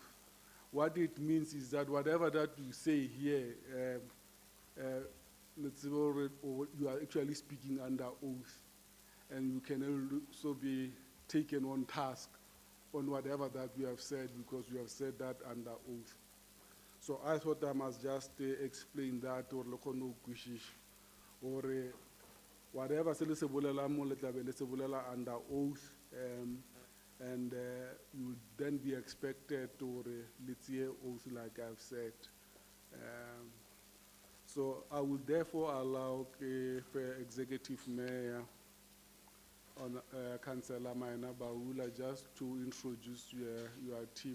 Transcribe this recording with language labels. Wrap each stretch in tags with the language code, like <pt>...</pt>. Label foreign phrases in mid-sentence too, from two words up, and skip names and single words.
<en>What it means is that whatever that you say here, let's say, or you are actually speaking under oath, and you can also be taken on task on whatever that you have said, because you have said that under oath. So I thought I must just explain that, or no kwishish, or whatever</en> <nso>se le se bolela mo le tla be le se bolela</nso> <en>under oath, and you would then be expected to let's say oath like I've said. So I would therefore allow Executive Mayor on Councillor Maina Bahula just to introduce your team.</en>